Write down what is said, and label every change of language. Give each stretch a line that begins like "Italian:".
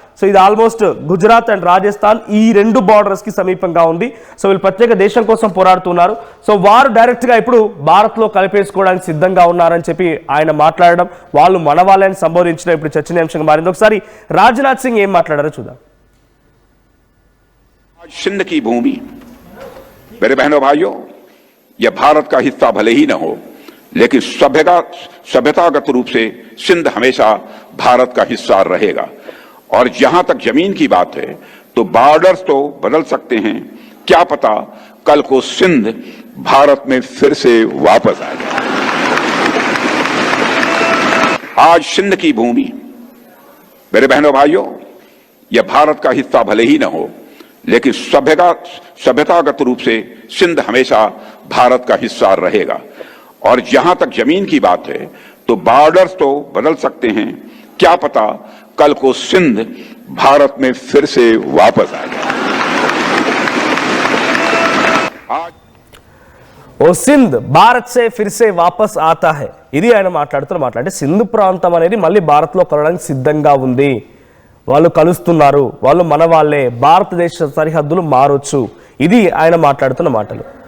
Telugu: So ఇది almost Gujarat and Rajasthan ఈ రెండు బార్డర్స్కి సమీపంగా ఉంది. సో వీళ్ళు ప్రత్యేక దేశం కోసం పోరాడుతున్నారు. సో వారు డైరెక్ట్గా ఇప్పుడు భారత్లో కలిపేసుకోవడానికి సిద్ధంగా ఉన్నారని చెప్పి ఆయన మాట్లాడడం, వాళ్ళు మన వాళ్ళని సంబోధించడం ఇప్పుడు చర్చనీయాంశంగా మారింది. ఒకసారి రాజ్నాథ్ సింగ్ ఏం మాట్లాడారో చూద్దాం.
Hindi: सिंध की भूमि, मेरे बहनों भाइयों, यह भारत का हिस्सा भले ही न हो, लेकिन सभ्यतागत रूप से सिंध हमेशा भारत का हिस्सा रहेगा. और जहां तक जमीन की बात है तो बॉर्डर्स तो बदल सकते हैं, क्या पता कल को सिंध भारत में फिर से वापस आ जाए. आज सिंध की भूमि, मेरे बहनों भाइयों, यह भारत का हिस्सा भले ही न हो, लेकिन सभ्यतागत रूप से सिंध हमेशा भारत का हिस्सा रहेगा. और जहां तक जमीन की बात है तो बॉर्डर्स तो बदल सकते हैं, क्या पता कल को सिंध भारत में फिर से वापस आ गया। आज ఓ సింధ్ భారత్ సే ఫిర్ సే వాపస్ ఆతా హై,
Telugu: ఇది ఆయన మాట్లాడితే సింధు ప్రాంతం అనేది మళ్ళీ భారత్లో కలవడానికి సిద్ధంగా ఉంది. వాళ్ళు కలుస్తున్నారు, వాళ్ళు మన వాళ్ళే, భారతదేశ సరిహద్దులు మారొచ్చు, ఇది ఆయన మాట్లాడుతున్న మాటలు.